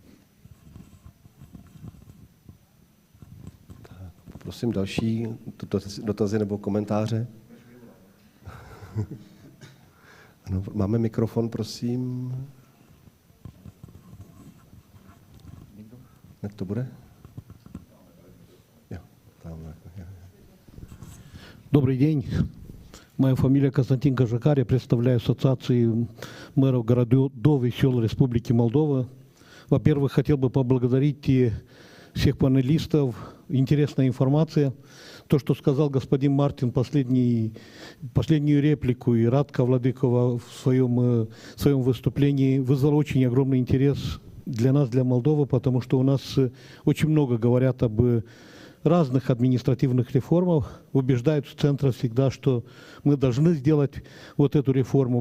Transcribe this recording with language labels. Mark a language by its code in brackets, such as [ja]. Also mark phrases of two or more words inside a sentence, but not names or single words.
[cs] Prosím další dotazy nebo komentáře. Ano, máme mikrofon, prosím. Jak to bude? Jo, tamhle. [ru] Добрый день. Моя фамилия Константин Кожакар. Я представляю ассоциацию мэров городов и сел Республики Молдова. Во-первых, хотел бы поблагодарить всех панелистов. Интересная информация. То, что сказал господин Мартин, последнюю реплику, и Радка Владыкова в своем выступлении вызвало очень огромный интерес для нас, для Молдовы, потому что у нас очень много говорят об разных административных реформах, убеждают в центре всегда, что мы должны сделать вот эту реформу.